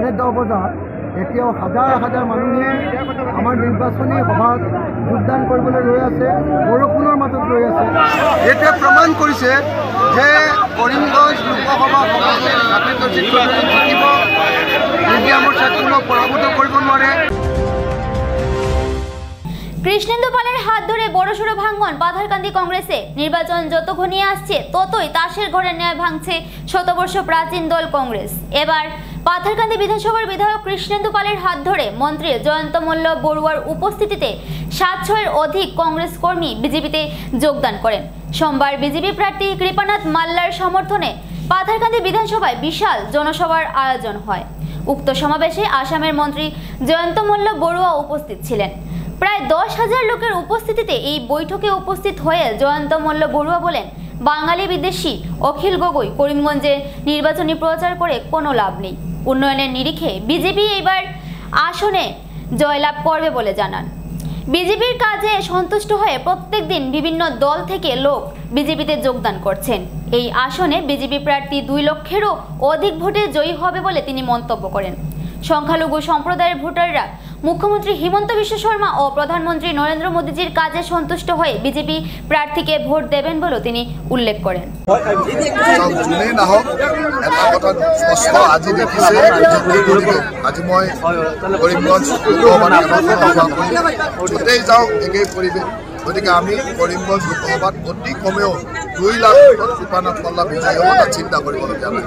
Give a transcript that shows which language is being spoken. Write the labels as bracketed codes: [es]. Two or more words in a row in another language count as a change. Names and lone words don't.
[as] 10:30 বজাত এতিয়াও হাজাৰ হাজাৰ মানুহে আমাৰ নিৰ্বাচনী সভাত যোগদান কৰিবলৈ ৰৈ আছে, বৰষুণৰ মাজত ৰৈ আছে। এতিয়া প্ৰমাণ কৰিছে যে কৰিমগঞ্জ লোকসভা সমষ্টিত জিকিব, মিডিয়ামৰ চাই কোনো পৰাভূত কৰিব নোৱাৰে। [bn] কৃষ্ণেন্দু পালের হাত ধরে বড়সড় ভাঙ্গন পাথারকান্দি কংগ্রেসে। নির্বাচন যত ঘনিয়ে আসছে ততই তাসের ঘরে ন্যায় ভাঙছে শতবর্ষ প্রাচীন দল কংগ্রেস। এবার পাথারকান্দি বিধানসভার বিধায়ক কৃষ্ণেন্দু পালের হাত ধরে মন্ত্রী জয়ন্ত মল্ল বড়ুয়ার উপস্থিতিতে ৭০০-এর অধিক কংগ্রেস কর্মী বিজেপিতে যোগদান করেন। সোমবার বিজেপি প্রার্থী কৃপানাথ মাল্লার সমর্থনে পাথারকান্দি বিধানসভায় বিশাল জনসভার আয়োজন হয়। উক্ত সমাবেশে আসামের মন্ত্রী জয়ন্ত মল্ল বড়ুয়া উপস্থিত ছিলেন। প্রায় ১০,০০০ লোকের উপস্থিতিতে এই বৈঠকে উপস্থিত হয়ে জয়ন্ত মল্ল বড়ুয়া বলেন, বাঙালি বিদেশি অখিল গগৈ করিমগঞ্জে নির্বাচনী প্রচার করে কোনো লাভ নেই। উন্নয়নের নিরিখে বিজেপি এবার আসনে জয়লাভ করবে বলে জানান। বিজেপির কাজে সন্তুষ্ট হয়ে প্রত্যেক দিন বিভিন্ন দল থেকে লোক বিজেপিতে যোগদান করছেন। এই আসনে বিজেপি প্রার্থী ২ লক্ষেরও অধিক ভোটে জয়ী হবে বলে তিনি মন্তব্য করেন। সংখ্যালঘু সম্প্রদায়ের ভোটাররা মুখ্যমন্ত্রী হিমন্ত বিশ্ব শর্মা ও প্রধানমন্ত্রী নরেন্দ্র মোদীজির কাজে সন্তুষ্ট হয়ে বিজেপি প্রার্থীকে ভোট দেবেন বলে তিনি উল্লেখ করেন। [as] আজি মই কৰিমগঞ্জ য'তেই যাওঁ একেই পৰিৱেশ, গতিকে আমি কৰিমগঞ্জ লোকসভাত অতি কমেও ২ লাখ কৃপানাথ মাল্লা বিজয়ী হ'ব তাত চিন্তা কৰিবলগীয়া নাই।